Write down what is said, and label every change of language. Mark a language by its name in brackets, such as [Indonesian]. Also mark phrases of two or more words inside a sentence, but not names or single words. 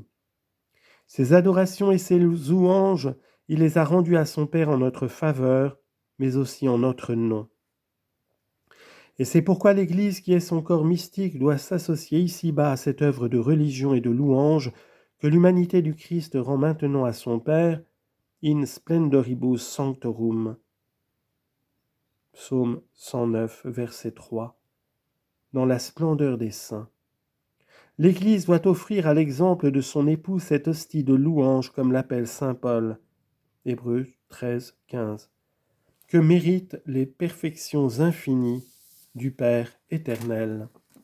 [French] Ses adorations et ses louanges, il les a rendues à son Père en notre faveur, mais aussi en notre nom. Et c'est pourquoi l'Église, qui est son corps mystique, doit s'associer ici-bas à cette œuvre de religion et de louange que l'humanité du Christ rend maintenant à son Père, [Latin] in splendoribus sanctorum. [French] Psaume 109, verset 3. Dans la splendeur des saints. L'Église doit offrir à l'exemple de son époux cette hostie de louange, comme l'appelle saint Paul. Hébreux 13, 15. Que méritent les perfections infinies du Père éternel.